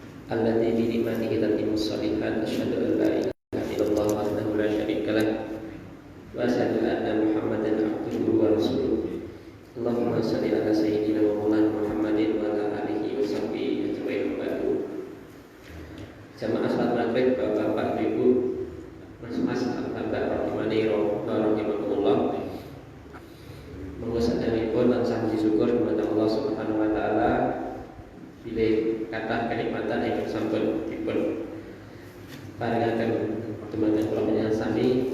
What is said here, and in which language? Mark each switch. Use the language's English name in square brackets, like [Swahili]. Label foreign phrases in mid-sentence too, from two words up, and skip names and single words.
[Arabic] التي بنعمته تتم الصالحات. أشهد أن لا إله إلا الله وحده لا شريك له وأشهد أن محمدا عبده ورسوله. اللهم صل على سيدنا ومولانا محمد وعلى آله وصحبه أجمعين. [Javanese] Jamaah salat maghrib, Bapak Ibu, Mas Mbak [Arabic] رحمني رحمكم الله. [Javanese] Monggo saderengipun tansah syukur kepada [Arabic] الله سبحانه وتعالى [Javanese] bilih kathah kenikmatan ingkang sampun dipun paringaken dumateng kula panjenengan sami.